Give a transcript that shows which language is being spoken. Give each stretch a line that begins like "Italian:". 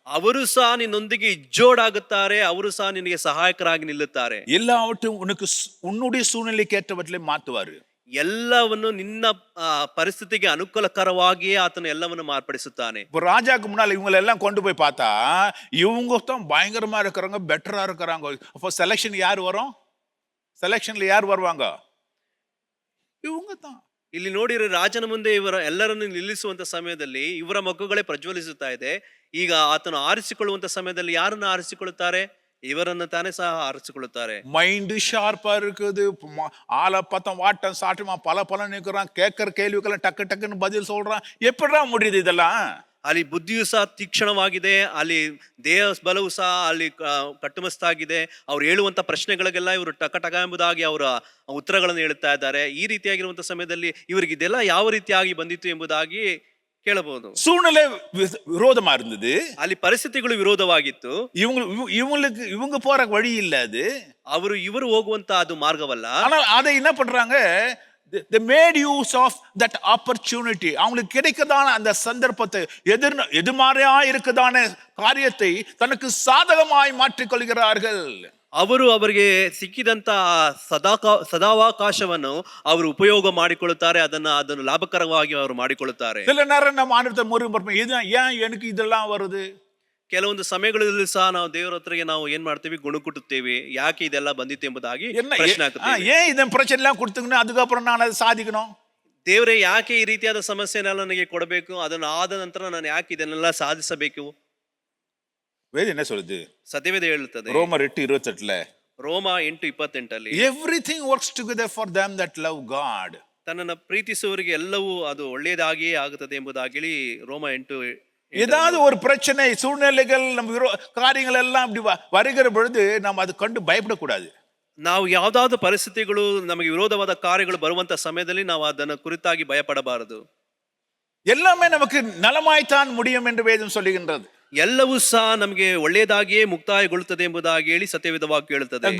Kannada: ಅವರು ಸಹ ನಿನ್ನೊಂದಿಗೆ ಇಜ್ಜೋಡಾಗುತ್ತಾರೆ, ಅವರು ಸಹ ನಿನಗೆ ಸಹಾಯಕರಾಗಿ ನಿಲ್ಲುತ್ತಾರೆ.
Tamil: எல்லாவற்றையும் உனக்கு உன்னுடைய சூழ்நிலைக்கு ஏற்றவற்றிலே மாத்துவாரு.
Kannada: ಎಲ್ಲವನ್ನು ನಿನ್ನ ಪರಿಸ್ಥಿತಿಗೆ ಅನುಕೂಲಕರವಾಗಿಯೇ ಆತನು ಎಲ್ಲವನ್ನು ಮಾರ್ಪಡಿಸುತ್ತಾನೆ.
Tamil: இப்போ ராஜாக்கு முன்னால இவங்களை எல்லாம் கொண்டு போய் பார்த்தா இவங்க தான் பயங்கரமா இருக்கிறாங்க, பெட்டரா இருக்கிறாங்க. அப்போ செலக்ஷன் யார் வரும்? செலக்ஷன்ல யார் வருவாங்க? இவங்க தான்.
Kannada: ಇಲ್ಲಿ ನೋಡಿದ್ರೆ ರಾಜನ ಮುಂದೆ ಇವರ ಎಲ್ಲರನ್ನು ನಿಲ್ಲಿಸುವಂತ ಸಮಯದಲ್ಲಿ ಇವರ ಮಕ್ಕಳೇ ಪ್ರಜ್ವಲಿಸುತ್ತಾ ಇದೆ. ಈಗ ಆತನು ಆರಿಸಿಕೊಳ್ಳುವಂತ ಸಮಯದಲ್ಲಿ ಯಾರನ್ನು ಆರಿಸಿಕೊಳ್ಳುತ್ತಾರೆ? ಇವರನ್ನು ತಾನೇ ಸಹ ಆರಿಸಿಕೊಳ್ಳುತ್ತಾರೆ.
Tamil: மைண்டு ஷார்ப்பா இருக்குது. ஆளை பார்த்தா வாட்டம் சாட்டமா பல பல நிற்கிறான். கேட்கிற கேள்விக்கெல்லாம் டக்கு டக்குன்னு பதில் சொல்றான். எப்படிடா முடியுது இதெல்லாம்?
Kannada: ಅಲ್ಲಿ ಬುದ್ಧಿಯು ಸಹ ತೀಕ್ಷ್ಣವಾಗಿದೆ, ಅಲ್ಲಿ ದೇಹ ಬಲವು ಸಹ ಅಲ್ಲಿ ಕಟ್ಟುಮಸ್ತಾಗಿದೆ. ಅವ್ರು ಹೇಳುವಂತ ಪ್ರಶ್ನೆಗಳಿಗೆಲ್ಲ ಇವರು ಟಕ ಟಕ ಎಂಬುದಾಗಿ ಅವರ ಉತ್ತರಗಳನ್ನು ಹೇಳುತ್ತಾ ಇದ್ದಾರೆ. ಈ ರೀತಿಯಾಗಿರುವಂತ ಸಮಯದಲ್ಲಿ ಇವರಿಗೆ ಇದೆಲ್ಲ ಯಾವ ರೀತಿಯಾಗಿ ಬಂದಿತ್ತು ಎಂಬುದಾಗಿ ಕೇಳಬಹುದು.
Tamil: சூழ்நிலை விரோதமா இருந்தது.
Kannada: ಅಲ್ಲಿ ಪರಿಸ್ಥಿತಿಗಳು ವಿರೋಧವಾಗಿತ್ತು.
Tamil: இவங்க போற வழி இல்ல அது.
Kannada: ಇವರು ಹೋಗುವಂತ ಅದು ಮಾರ್ಗವಲ್ಲ.
Tamil: ஆனா அதை என்ன பண்றாங்க?
English: they made use of that opportunity.
Tamil: அவங்களுக்கு கிடைக்கதான அந்த சந்தர்ப்பத்தை, எதிர்மாறையா இருக்கதான காரியத்தை தனக்கு சாதகமாய் மாற்றிக் கொள்கிறார்கள்.
Kannada: ಅವರಿಗೆ ಸಿಕ್ಕಿದಂತ ಸದಾವಕಾಶವನ್ನು ಅವರು ಉಪಯೋಗ ಮಾಡಿಕೊಳ್ಳುತ್ತಾರೆ. ಅದನ್ನು ಲಾಭಕರವಾಗಿ ಅವರು ಮಾಡಿಕೊಳ್ಳುತ್ತಾರೆ.
Tamil: சில நேரம் நம்ம ஆண்டவரை முறுமுறுப்போம், ஏன் எனக்கு இதெல்லாம் வருது?
Kannada: ಕೆಲವೊಂದು ಸಮಯಗಳಲ್ಲಿ ಸಹ ನಾವು ದೇವರ ಹತ್ರಗೆ ನಾವು ಏನ್ ಮಾಡ್ತೀವಿ, ಗುಣುಕುಟ್ಟುತ್ತೇವೆ. ಯಾಕೆ ಇದೆಲ್ಲ ಬಂದಿತ್ತು ಎಂಬುದಾಗಿ ಪ್ರಶ್ನೆ ಹಾಕುತ್ತೇವೆ.
Tamil: ஏன் இதன் பிரச்சனை எல்லாம் கொடுத்துக்கணும், அதுக்கப்புறம் நான் அதை சாதிக்கணும்?
Kannada: ದೇವರೇ ಯಾಕೆ ಈ ರೀತಿಯಾದ ಸಮಸ್ಯೆನೆಲ್ಲ ನನಗೆ ಕೊಡಬೇಕು, ಅದನ್ನು ಆದ ನಂತರ ನಾನು ಯಾಕೆ ಇದನ್ನೆಲ್ಲ ಸಾಧಿಸಬೇಕು?
Tamil: வேதம் என்ன சொல்லுது?
Kannada: ಸತ್ಯವೇದ ಹೇಳುತ್ತದೆ
Tamil: ரோமர் 8:28
Kannada: ರೋಮ 8:28
English: everything works together for them that love God.
Kannada: ತನ್ನನ್ನು ಪ್ರೀತಿಸುವವರಿಗೆ ಎಲ್ಲವೂ ಅದು ಒಳ್ಳೆಯದಾಗಿಯೇ ಆಗುತ್ತದೆ ಎಂಬುದಾಗಿ ರೋಮ 8
Tamil: ஏதாவது ஒரு பிரச்சனை, சூழ்நிலைகள், நம்ம காரியங்கள் எல்லாம் அப்படி வருகிற பொழுது நாம் அது கண்டு பயப்படக்கூடாது.
Kannada: ನಾವು ಯಾವ್ದಾದ್ರು ಪರಿಸ್ಥಿತಿಗಳು ನಮಗೆ ವಿರೋಧವಾದ ಕಾರ್ಯಗಳು ಬರುವಂತ ಸಮಯದಲ್ಲಿ ನಾವು ಅದನ್ನ ಕುರಿತಾಗಿ ಭಯಪಡಬಾರದು.
Tamil: எல்லாமே நமக்கு நலமாய்த்தான் முடியும் என்று வேதம் சொல்லுகின்றது.
Kannada: ಎಲ್ಲವೂ ಸಹ ನಮಗೆ ಒಳ್ಳೆಯದಾಗಿಯೇ ಮುಕ್ತಾಯಗೊಳ್ಳುತ್ತದೆ ಎಂಬುದಾಗಿ ಹೇಳಿ ಸತ್ಯವೇದ ವಾಕ್ಯ ಹೇಳುತ್ತದೆ.